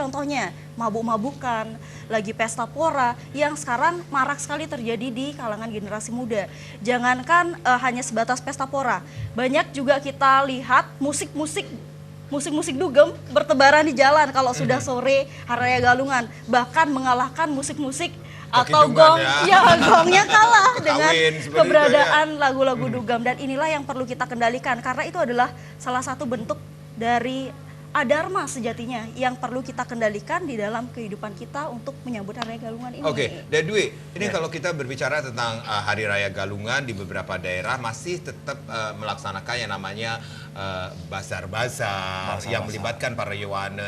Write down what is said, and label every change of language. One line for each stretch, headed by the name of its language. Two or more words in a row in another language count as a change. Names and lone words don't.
Indonesian: Contohnya mabuk-mabukan, lagi pesta pora yang sekarang marak sekali terjadi di kalangan generasi muda. Jangankan hanya sebatas pesta pora, banyak juga kita lihat musik-musik dugem bertebaran di jalan kalau sudah sore Hari Raya Galungan, bahkan mengalahkan musik-musik atau gong, gongnya kalah dengan keberadaan lagu-lagu dugem. Dan inilah yang perlu kita kendalikan karena itu adalah salah satu bentuk dari adharma sejatinya yang perlu kita kendalikan di dalam kehidupan kita untuk menyambut Hari Raya Galungan ini. Oke, Dwi, ini kalau kita berbicara tentang Hari Raya Galungan di beberapa daerah masih tetap melaksanakan yang namanya bazar-bazar yang melibatkan para Yohane.